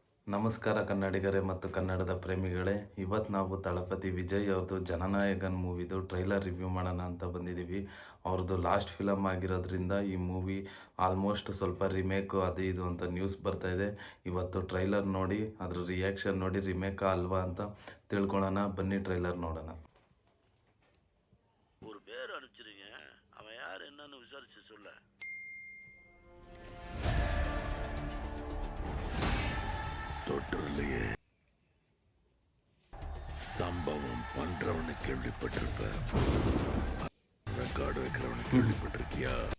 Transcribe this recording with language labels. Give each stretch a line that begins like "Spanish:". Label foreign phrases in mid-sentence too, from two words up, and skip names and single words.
Kannada: ನಮಸ್ಕಾರ ಕನ್ನಡಿಗರೇ ಮತ್ತು ಕನ್ನಡದ ಪ್ರೇಮಿಗಳೇ. ಇವತ್ತು ನಾವು ತಳಪತಿ ವಿಜಯ್ ಅವ್ರದ್ದು ಜನನಾಯಕನ್ ಮೂವಿದು
English: trailer review
Kannada: ಮಾಡೋಣ ಅಂತ ಬಂದಿದ್ದೀವಿ. ಅವ್ರದ್ದು
English: last film
Kannada: ಆಗಿರೋದ್ರಿಂದ ಈ
English: movie almost
Kannada: ಸ್ವಲ್ಪ ರಿಮೇಕು ಅದು ಇದು ಅಂತ ನ್ಯೂಸ್ ಬರ್ತಾಯಿದೆ. ಇವತ್ತು ಟ್ರೈಲರ್ ನೋಡಿ ಅದ್ರ ರಿಯಾಕ್ಷನ್ ನೋಡಿ ರಿಮೇಕಾ ಅಲ್ವಾ ಅಂತ ತಿಳ್ಕೊಳ್ಳೋಣ. ಬನ್ನಿ ಟ್ರೈಲರ್ ನೋಡೋಣ.
Tamil: ஒரு பேர் அனுப்பிச்சிருங்க, அவன் யார் என்னன்னு விசாரிச்சு சொல்ல. தொட்டர்லையே சம்பவம் பண்றவனு கேள்விப்பட்டிருப்ப, ரெக்கார்டு வைக்கிறவனு கேள்விப்பட்டிருக்கியா?